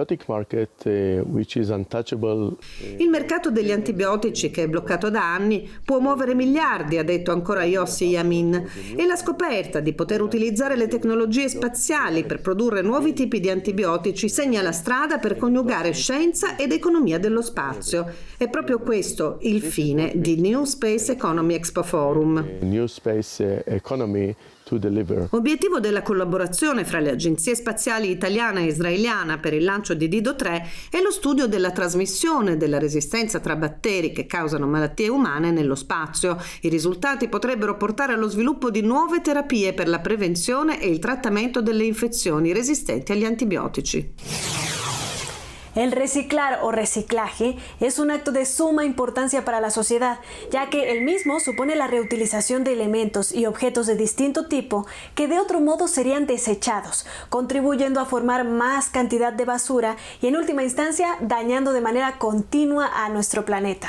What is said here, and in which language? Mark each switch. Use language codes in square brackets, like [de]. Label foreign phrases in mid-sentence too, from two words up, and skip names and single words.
[it] mercato degli antibiotici, che è bloccato da anni, può muovere miliardi, ha detto ancora Yossi Yamin, e la scoperta di poter utilizzare le tecnologie spaziali per produrre nuovi tipi di antibiotici segna la strada per coniugare scienza ed economia dello spazio. È proprio questo il fine di New Space Economy Expo Forum. [en] New Space Economy to deliver. [it] Obiettivo della collaborazione fra le agenzie spaziali italiana e israeliana per il lancio di Dido 3 è lo studio della trasmissione della resistenza tra batteri che causano malattie umane nello spazio. I risultati potrebbero portare allo sviluppo di nuove terapie per la prevenzione e il trattamento delle infezioni resistenti agli antibiotici. [es] El reciclar o reciclaje es un acto de suma importancia para la sociedad, ya que el mismo supone la reutilización de elementos y objetos de distinto tipo que de otro modo serían desechados, contribuyendo a formar más cantidad de basura y en última instancia dañando de manera continua a nuestro planeta.